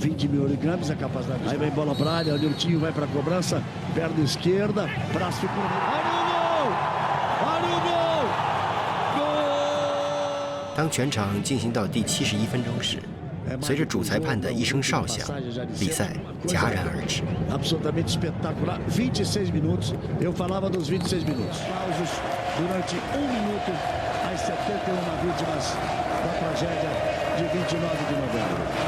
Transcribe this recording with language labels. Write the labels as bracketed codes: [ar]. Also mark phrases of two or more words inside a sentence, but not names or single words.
[zh] 当全场进行到第71分钟时，随着主裁判的一声哨响，比赛戛然而止。 [pt] Absolutamente espetacular. 26 minutos. Eu falava dos 26 minutos. Aplausos durante minuto às 71 vítimas da tragédia de 29 de novembro.